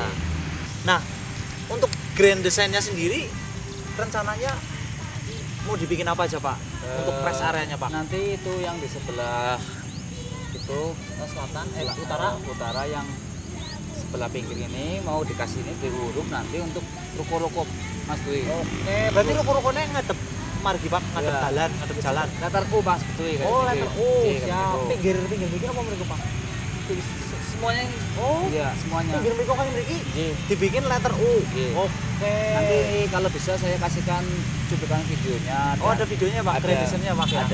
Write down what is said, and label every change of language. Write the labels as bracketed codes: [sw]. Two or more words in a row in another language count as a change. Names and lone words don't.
[id] Nah, untuk grand desainnya sendiri rencananya mau dibikin apa aja Pak? Untuk [en] rest areanya [id] Pak? Nanti itu yang di sebelah itu Selatan, utara yang sebelah pinggir ini mau dikasih ini diuruk nanti untuk ruko-ruko Mas Dwi. Oke, berarti ruko-rukonya [ban] ngadep margi [id] Pak, ngadep Ya. jalan, ngadep jalan. Letter U Mas Dwi. Oh, letter U. Ya. Siap. Pinggir apa mereka Pak? Semuanya. Oh, Iya, semuanya. pinggir mereka kayak mereka Iya. dibikin letter U. Iya. Oke. Nanti kalau bisa saya kasihkan cuplikan videonya. Oh, ada videonya Pak, grand desainnya Pak ya?